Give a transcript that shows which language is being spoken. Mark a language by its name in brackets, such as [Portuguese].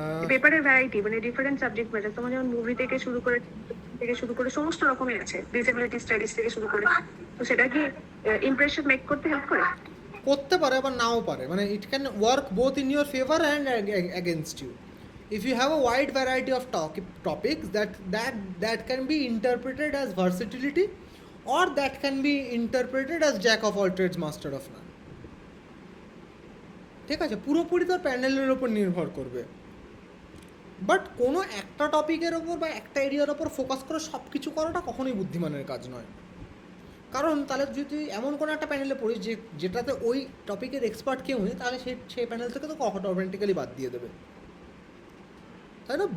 [Bangla] পেপারের ভ্যারাইটি মানে different subject matter, তোমার যেমন মুভি থেকে শুরু করে সমস্ত রকমের আছে, ডিসেবিলিটি স্টাডিজ থেকে শুরু করে, তো সেটা কি ইমপ্রেশন মেক করতে হেল্প করে? করতে পারে, আবার নাও পারে। মানে [English] It can work both in your favour and against you. if you have a wide variety of topics that can be interpreted as versatility, or that can be interpreted as jack of all trades master of none. [Bangla] ঠিক আছে, পুরোপুরি তোর প্যানেলের ওপর নির্ভর করবে। But কোনো একটা টপিকের ওপর বা একটা এরিয়ার ওপর ফোকাস করে সব কিছু করাটা কখনোই বুদ্ধিমানের কাজ নয়। কারণ তাহলে যদি এমন কোনো একটা প্যানেলে পড়িস যেটাতে ওই টপিকের এক্সপার্ট কেউ নেই, তাহলে সেই প্যানেল থেকে তো অটোমেটিক্যালি বাদ দিয়ে দেবে, তাই না?